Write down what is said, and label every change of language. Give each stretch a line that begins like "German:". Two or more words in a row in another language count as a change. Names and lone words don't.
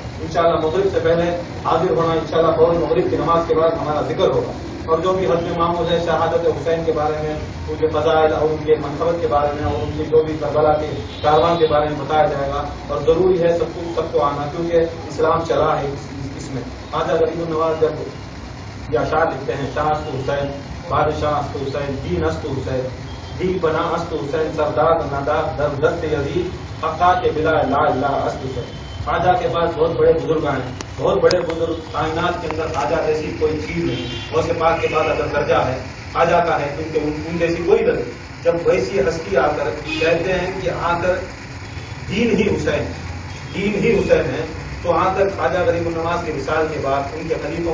Urdu: انشاءاللہ مغرب سے پہلے حاضر ہونا، انشاءاللہ فوراً مغرب کی نماز کے بعد ہمارا ذکر ہوگا، اور جو بھی حج معمول ہے شہادت حسین کے بارے میں، ان کے فضائل اور ان کے منقبت کے بارے میں، اور ان کی جو بھی کربلا کے کاروان کے بارے میں بتایا جائے گا، اور ضروری ہے سب کو آنا، کیونکہ اسلام چلا ہے اس میں۔ خواجہ غریب النواز جب یہ اشعار لکھتے ہیں،
Persian: شاہ است حسین، بادشاہ است حسین، دین است حسین، دی بنا است حسین، سردار ندا در دست یزید، حقا کے بلا لا الہ است حسین۔
Urdu: خواجہ کے پاس بہت بڑے بزرگ آئے، بہت بڑے بزرگ، کائنات کے اندر خواجہ جیسی کوئی چیز نہیں، غوث پاک کے بعد اگر درجہ ہے خواجہ کا ہے، کیونکہ ان جیسی کوئی درجہ۔ جب ویسی ہستی آ کر کہتے ہیں کہ آ کر دین ہی حسین ہے، تو آ کر خواجہ غریب النواز کے وصال کے بعد ان کے خلیفوں